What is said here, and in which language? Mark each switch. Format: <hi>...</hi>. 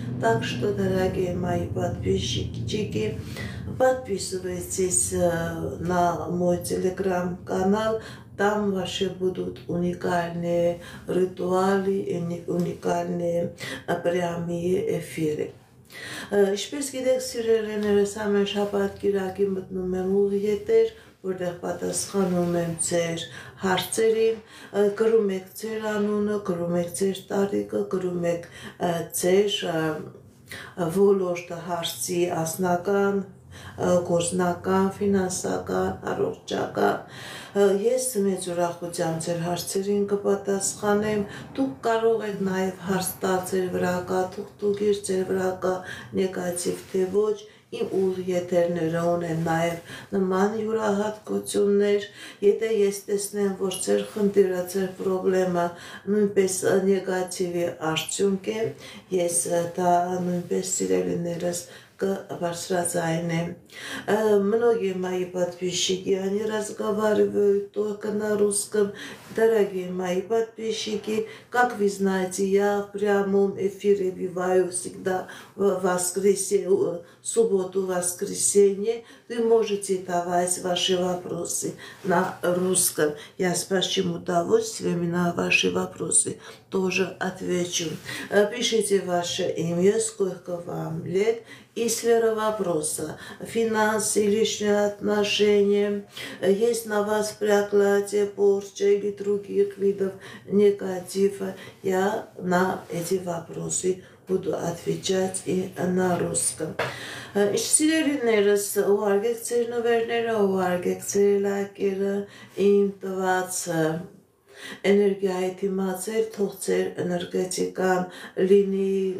<ru>Так что, дорогие мои подписчики, подписывайтесь на мой телеграм-канал. Там ваши будут уникальные ритуалы и уникальные прямые эфиры.</ru> <hy>Ինչպես գիտեք, սիրելիներս, ամեն շաբաթ կիրակի մտնում եմ ուղիեթեր, որտեղ պատասխանում եմ ձեր հարցերին, գրում եք ձեր անունը, գրում եք ձեր տարիքը, գրում եք ձեր ոլորտը հարցի անձնական գործնական, ֆինանսական, առողջական ես մեծ ուրախությամբ ձեր հարցերին կպատասխանեմ դուք կարող եք նաև հարց տալ ձեր վրա կա թուղթուղիր ձեր վրա կա նեգատիվ թե ոչ իմ ուղ եթերները ունեն նաև նման յուրահատկություններ, եթե ես տեսնեմ, որ ձեր խնդիրը, ձեր պրոբլեմը նույնպես նեգատիվի արդյունք է, ես դա նույնպես սիրելիներս кбարձրածայնեմ.</hy> <ru>Многие мои подписчики, они разговаривают только на русском. Дорогие мои подписчики, как вы знаете, я в прямом эфире бываю всегда в воскресенье, субботу, воскресенье. Вы можете давать ваши вопросы на русском. Я с большим удовольствием на ваши вопросы тоже отвечу. Пишите ваше имя, сколько вам лет и сфера вопроса. Финансы, личные отношения. Есть на вас проклятие, порча или других видов негатива. Я на эти вопросы буду отвечать и на русском.</ru> <hy>Սիրելիներս ուղարկեք ձեր նվերները, ուղարկեք ձեր լայքերը, իմ տված էներգիայի դիմացել, թող ձեր էներգետիկան լինի</hy>